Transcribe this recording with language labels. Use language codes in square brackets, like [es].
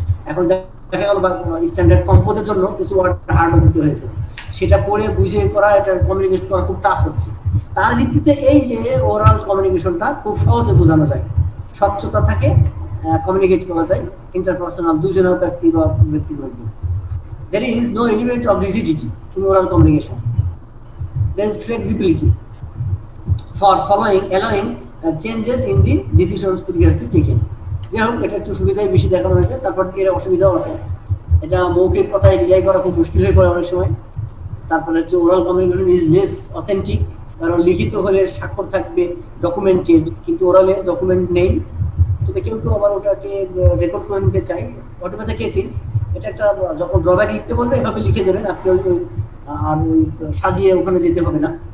[bn] এখন দেখা গেল স্ট্যান্ডার্ড কম্পোজের জন্য কিছু ওয়ার্ড হার্ডও দিতে হয়েছে, সেটা পড়ে বুঝে করা, এটা কমিউনিকেট করা খুব টাফ হচ্ছে। তার ভিত্তিতে এই যে ওরাল কমিউনিকেশনটা খুব সহজে বোঝানো যায়, স্বচ্ছতা থাকে, কমিউনিকেট করা যায় ইন্টারপার্সোনাল দুজনের ব্যক্তি বা ব্যক্তির মধ্যে। [en] There is no element of rigidity in oral communication. There is flexibility for allowing changes in the decisions previously taken. [bn] যাই হোক, এটা একটু সুবিধাই বেশি দেখানো হয়েছে। তারপর এর অসুবিধাও আছে, এটা মৌখিক কথায় রিলাই করা খুব মুশকিল হয়ে পড়ে অনেক সময়। তারপরে হচ্ছে [en] oral communication is less authentic, [bn] কারণ লিখিত হলে স্বাক্ষর থাকবে, ডকুমেন্টেড, কিন্তু ওরালে ডকুমেন্ট নেই। তবে কেউ কেউ আবার ওটাকে রেকর্ড করে নিতে চাই। [en] whatever the case is, [bn] এটা একটা যখন ড্রব্যাক লিখতে বলবে এভাবে লিখে দেবেন আপনি, আর ওই সাজিয়ে ওখানে যেতে হবে না।